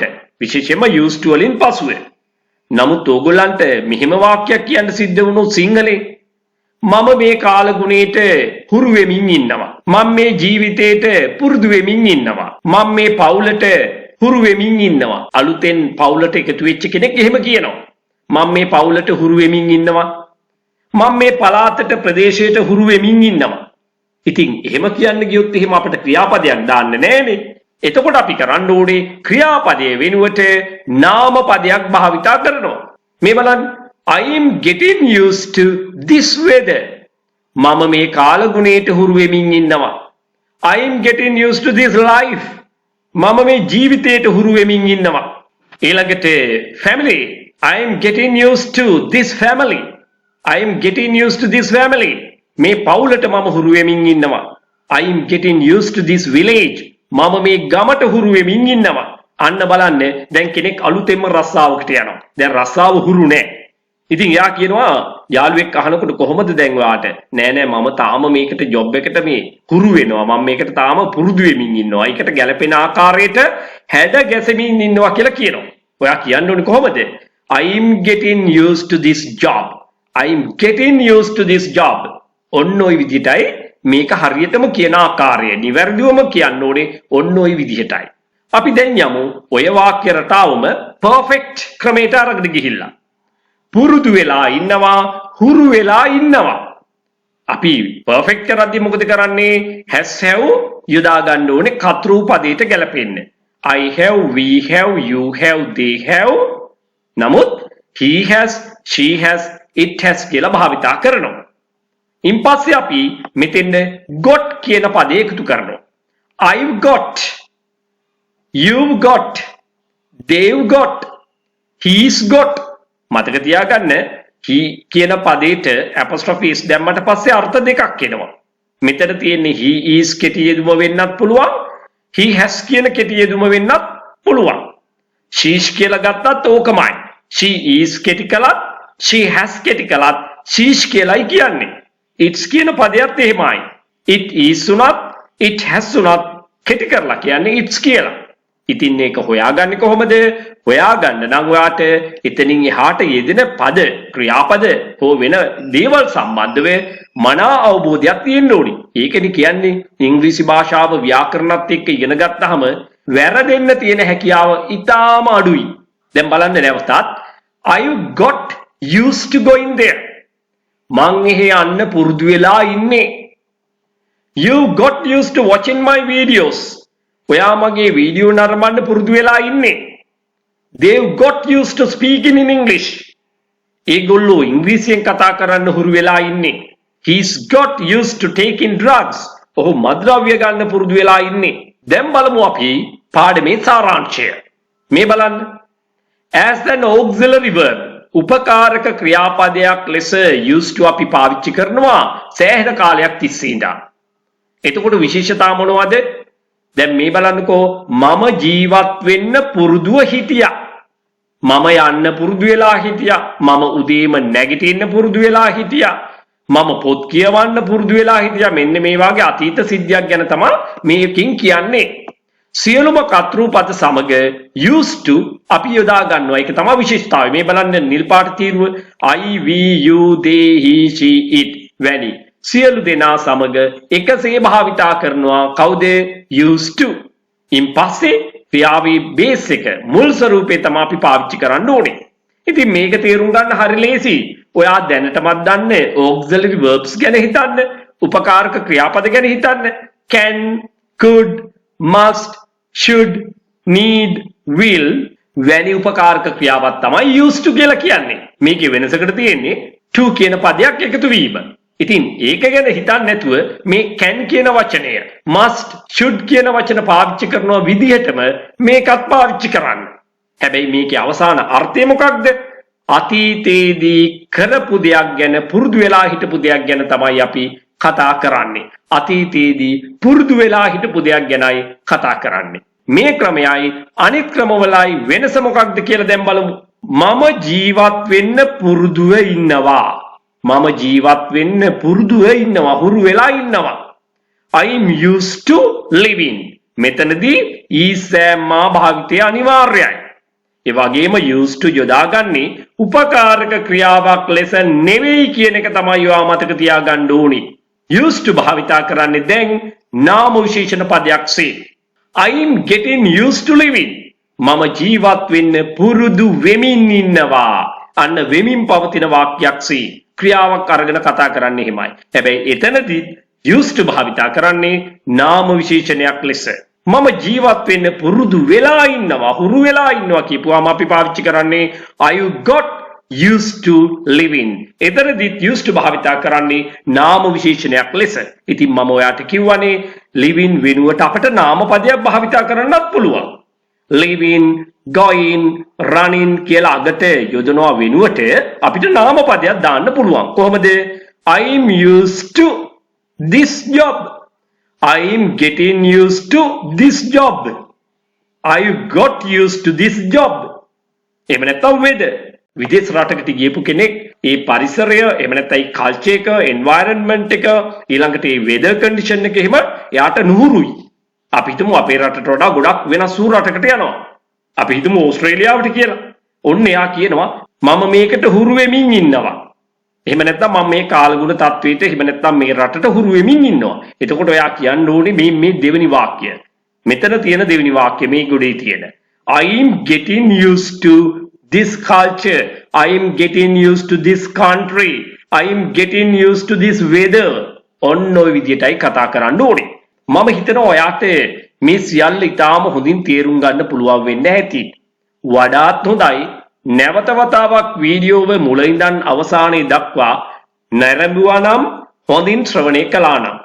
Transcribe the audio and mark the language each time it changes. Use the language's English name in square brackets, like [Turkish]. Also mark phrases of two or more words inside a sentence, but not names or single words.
[Sinhala] විශේෂයෙන්ම [English] used to [Sinhala] වලින් පසුව. නමුත් ඕගොල්ලන්ට මෙහෙම වාක්‍යයක් කියන්න සිද්ධ වුණොත් සිංහලේ මම මේ කාල ගුණයට හුරු වෙමින් ඉන්නවා. මම මේ ජීවිතේට පුරුදු වෙමින් ඉන්නවා. මම මේ පවුලට හුරු වෙමින් ඉන්නවා. අලුතෙන් පවුලට එකතු වෙච්ච කෙනෙක් එහෙම කියනවා. මම මේ පවුලට හුරු වෙමින් ඉන්නවා. මම මේ පළාතට ප්‍රදේශයට හුරු වෙමින් ඉන්නවා. ඉතින් එහෙම කියන්න ගියොත් එහෙම අපිට ක්‍රියාපදයක් දාන්න නෑනේ. එතකොට අපි කරන්න ඕනේ ක්‍රියාපදයේ වෙනුවට නාම පදයක් භාවිතා කරනවා. මේ බලන්න [English] I am getting used to this weather. [Sinhala] මම මේ කාල ගුණයට හුරු වෙමින් ඉන්නවා. [English] I am getting used to this life. [Sinhala] මම මේ ජීවිතයට හුරු වෙමින් ඉන්නවා. ඊළඟට family. [English] I am getting used to this family. I am getting used to this family. [Sinhala] මේ පවුලට මම හුරු වෙමින් ඉන්නවා. I am getting used to this village. මම මේ ගමට හුරු වෙමින් ඉන්නවා. අන්න බලන්න දැන් කෙනෙක් අලුතෙන්ම රස්සාවකට යනවා. දැන් රස්සාව හුරු නෑ. ඉතින් එයා කියනවා යාළුවෙක් අහනකොට කොහොමද දැන් ඔයාට? නෑ මම තාම මේකට ජොබ් එකට මේ හුරු වෙනවා. මම මේකට තාම පුරුදු වෙමින් ඉන්නවා. ඒකට ගැළපෙන ආකාරයට හැඩ ගැසෙමින් ඉන්නවා කියලා කියනවා. ඔයා කියන්න ඕනේ කොහොමද? [English] I'm getting used to this job. I'm getting used to this job. [Sinhala] ඔන්න ඔය විදිහටයි මේක හරියටම කියන ආකාරය. නිවැරදිවම කියන්න ඕනේ ඔන්න ඔය විදිහටයි. අපි දැන් යමු ඔය වාක්‍ය රටාවම perfect ක්‍රමයට අරගෙන ගිහිල්ලා. පුරුදු වෙලා ඉන්නවා, හුරු වෙලා ඉන්නවා. අපි perfect කරද්දී මොකද කරන්නේ? [English] has have [Sinhala] යොදා ගන්න ඕනේ කතෘ පදයට ගැලපෙන්න. [English] I have, we have, you have, they have. නමුත් he has, she has, it has [Sinhala] කියලා භාවිතා කරනවා. ඉන්පස්සේ අපි මෙතෙන්ද got කියන පදේ එකතු කරනවා. [English] I've got, you've got, they've got, he's got. [Sinhala] මතක තියාගන්න he කියන පදේට [English] apostrophe s [Sinhala] දැම්මට පස්සේ අර්ථ දෙකක් එනවා. මෙතන තියෙන්නේ [English] he is [Sinhala] කෙටි යෙදුම වෙන්නත් පුළුවන්. [English] he has [Sinhala] කියන කෙටි යෙදුම වෙන්නත් පුළුවන්. she කියලා ගත්තත් ඕකමයි. [English] she is [Sinhala] කෙටි කළත් [English] she has [Sinhala] කෙටි කළත් she's කියලායි කියන්නේ. it's කියන පදයක් එහෙමයි. [English] it is [Sinhala] උනත් [English] it has [Sinhala] උනත් කෙටි කරලා කියන්නේ it's කියලා. ඉතින් මේක හොයාගන්නේ කොහොමද? හොයාගන්න නම් ඔයාට එතනින් එහාට යෙදෙන පද, ක්‍රියාපද හෝ වෙන දේවල් සම්බන්ධව මනා අවබෝධයක් තියෙන්න ඕනි. ඒකනේ කියන්නේ ඉංග්‍රීසි භාෂාව ව්‍යාකරණත් එක්ක ඉගෙන ගත්තාම වැරදෙන්න තියෙන හැකියාව ඉතාම අඩුයි. දැන් බලන්න නැවතත් [English] I got used to going there. [Sinhala] මං එහෙ යන්න පුරුදු වෙලා ඉන්නේ. [English] You got used to watching my videos. [Sinhala] ඔයා මගේ වීඩියෝ නරඹන්න පුරුදු වෙලා ඉන්නේ. [English] They've got used to speaking in English. [Sinhala] ඒගොල්ලෝ ඉංග්‍රීසියෙන් කතා කරන්න හුරු වෙලා ඉන්නේ. [English] He's got used to taking drugs. [Sinhala] ඔහු මත්ද්‍රව්‍ය ගන්න පුරුදු වෙලා ඉන්නේ. දැන් බලමු අපි පාඩමේ සාරාංශය. මේ බලන්න. [English] As an auxiliary verb [Sinhala] උපකාරක ක්‍රියාපදයක් ලෙස [English] used to [Sinhala] අපි පාවිච්චි කරනවා සෑහෙන කාලයක් තිස්සේ ඉඳන්. එතකොට විශේෂතා මොනවද? දැන් මේ බලන්නකෝ මම ජීවත් වෙන්න පුරුදුව හිටියා. මම යන්න පුරුදු වෙලා හිටියා. මම උදේම නැගිටින්න පුරුදු වෙලා හිටියා. මම පොත් කියවන්න පුරුදු වෙලා හිටියා. මෙන්න මේ වගේ අතීත සිද්ධියක් ගැන තමයි මේකකින් කියන්නේ. සියලුම කතෘ පද සමග [English] used to [Sinhala] අපි යොදා ගන්නවා. ඒක තමයි විශේෂතාවය. මේ බලන්න නිල් පාට තීරුව [English] I, we, you, they, he, she, it [Sinhala] වැනි සියලු දෙනා සමග එකසේ භාවිතා කරනවා. කවුද? [English] used to. [Sinhala] ඉන්පස්සේ ක්‍රියාවේ බේස් එක මුල් ස්වරූපේ තමයි අපි පාවිච්චි කරන්න ඕනේ. ඉතින් මේක තේරුම් ගන්න හරි ලේසි. ඔයා දැනටමත් දන්නේ [English] auxiliary verbs [Sinhala] ගැන හිතන්න, උපකාරක ක්‍රියාපද ගැන හිතන්න. [English] can, could, must, should, need, will [Sinhala] වැනි උපකාරක ක්‍රියාවක් තමයි [English] used to [Sinhala] කියලා කියන්නේ. මේකේ වෙනසකට තියෙන්නේ to කියන පදයක් එකතු වීම. ඉතින් ඒක ගැන හිතන්නේ නැතුව මේ can කියන වචනය [English] must, should [Sinhala] කියන වචන පාවිච්චි කරන විදිහටම මේකත් පාවිච්චි කරන්න. හැබැයි මේකේ අවසාන අර්ථය මොකක්ද? අතීතයේදී කරපු දෙයක් ගැන, පුරුදු වෙලා හිටපු දෙයක් ගැන තමයි අපි කතා කරන්නේ. අතීතයේදී පුරුදු වෙලා හිටපු දෙයක් ගැනයි කතා කරන්නේ. මේ ක්‍රමයයි අනිත් ක්‍රමවලයි වෙනස මොකක්ද කියලා දැන් බලමු. මම ජීවත් වෙන්න පුරුදුව ඉන්නවා. මම ජීවත් වෙන්න පුරුදුව ඉන්නවා, හුරු වෙලා ඉන්නවා. [English] I'm used to living. [Sinhala] මෙතනදී ඊසෑමා භාවිතය අනිවාර්යයි. ඒ වගේම [English] used to [Sinhala] යොදාගන්නේ උපකාරක ක්‍රියාවක් ලෙස නෙවෙයි කියන එක තමයි ඔයා මතක තියාගන්න ඕනේ. [English] used to [Sinhala] භාවිතා කරන්නේ දැන් නාම විශේෂණ පදයක්සේ. [English] I'm getting used to living. [Sinhala] මම ජීවත් වෙන්න පුරුදු වෙමින් ඉන්නවා. අන්න වෙමින් පවතින වාක්‍යයක්සේ ක්‍රියාවක් අරගෙන කතා කරන්නේ එහෙමයි. හැබැයි එතනදී [English] used to [Sinhala] භාවිතා කරන්නේ නාම විශේෂණයක් ලෙස. මම ජීවත් වෙන්න පුරුදු වෙලා ඉන්නවා, හුරු වෙලා ඉන්නවා කියපුවාම අපි පාවිච්චි කරන්නේ [English] I got used to living. [Sinhala] එතනදී [English] used to [Sinhala] භාවිතා කරන්නේ නාම විශේෂණයක් ලෙස. ඉතින් මම ඔයාට කිව්වනේ living වෙනුවට අපිට නාම පදයක් භාවිතා කරන්නත් පුළුවන්. [English] living, going, running [Sinhala] කියලා අගට යොදනවා වෙනුවට අපිට නාම පදයක් දාන්න පුළුවන්. කොහොමද? [English] I'm used to this job. I'm getting used to this job. I got used to this job. [Sinhala] එහෙම නැත්නම් whether විදේශ රටකට ගියපු කෙනෙක් ඒ පරිසරය එහෙම නැත්නම් ඒ කල්චර් එක එන්වයරන්මන්ට් එක ඊළඟට ඒ [English] weather condition [Sinhala] එක එහෙම එයාට නුහුරුයි. අපි හිතමු අපේ රටට වඩා ගොඩක් වෙනස් වූ රටකට යනවා. අපි හිතමු ඕස්ට්‍රේලියාවට කියලා. ඔන්න එයා කියනවා මම මේකට හුරු වෙමින් ඉන්නවා. එහෙම නැත්නම් මම මේ කාලගුණ තත්වයට එහෙම නැත්නම් මේ රටට හුරු වෙමින් ඉන්නවා. එතකොට ඔයා කියන්න ඕනේ මේ දෙවෙනි වාක්‍යය. මෙතන තියෙන දෙවෙනි වාක්‍යය මේ ගොඩේ තියෙන. [English] I am getting used to this culture. I am getting used to this country. I am getting used to this weather. [Sinhala] ඔන්න ඔය විදිහටයි කතා කරන්න ඕනේ. මම හිතනවා ඔයාට මේ සියල්ල ඉතාම හොඳින් තේරුම් ගන්න පුළුවන් වෙන්න ඇති. වඩාත් හොඳයි නැවත වතාවක් වීඩියෝව මුල ඉඳන් අවසානයේ දක්වා නැරඹුවා නම් හොඳින් ශ්‍රවණය කළා නම්.